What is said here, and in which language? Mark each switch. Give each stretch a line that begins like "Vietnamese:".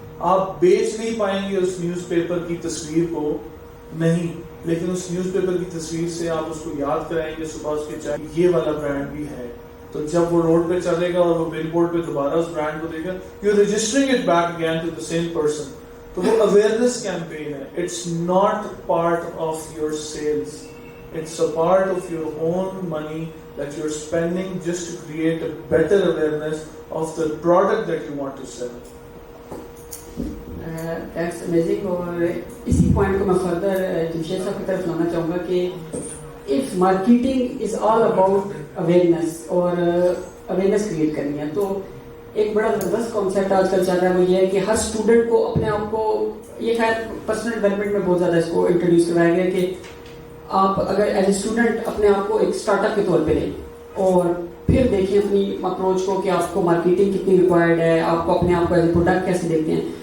Urdu: آپ بیچ نہیں پائیں گے اس نیوز پیپر کی تصویر کو, نہیں, لیکن اس نیوز پیپر کی تصویر سے آپ اس کو یاد کرائیں گے صبح اس کے چائے یہ والا برانڈ بھی ہے. تو جب وہ روڈ پہ چلے گا اور وہ بل بورڈ پہ دوبارہ اس برانڈ کو دیکھے گا,
English: You are registering it back again to the same person.
Urdu: تو وہ اویئرنیس کیمپین ہے.
English: It's not part of your sales, it's a part of your own money that you're spending just to create a better awareness of the product that you want to sell. That's amazing.
Urdu: اور اسی point کو میں further Jamshed صاحب کی طرف لانا چاہوں گا کہ
English: if marketing is all about awareness
Urdu: اور awareness کریٹ کرنی ہے, تو ایک بڑا زبردست کانسیپٹ آج کل چل رہا ہے, وہ یہ ہے کہ ہر اسٹوڈنٹ کو اپنے آپ کو, یہ خیر پرسنل ڈیولپمنٹ میں بہت زیادہ اس کو انٹروڈیوس کروایا گیا کہ آپ اگر ایز اے اسٹوڈنٹ اپنے آپ کو ایک اسٹارٹ اپ کے طور پہ لیں اور پھر دیکھیں اپنی اپروچ کو کہ آپ کو مارکیٹنگ کتنی ریکوائرڈ ہے, آپ کو اپنے آپ کو ایز اے پروڈکٹ کیسے دیکھتے ہیں.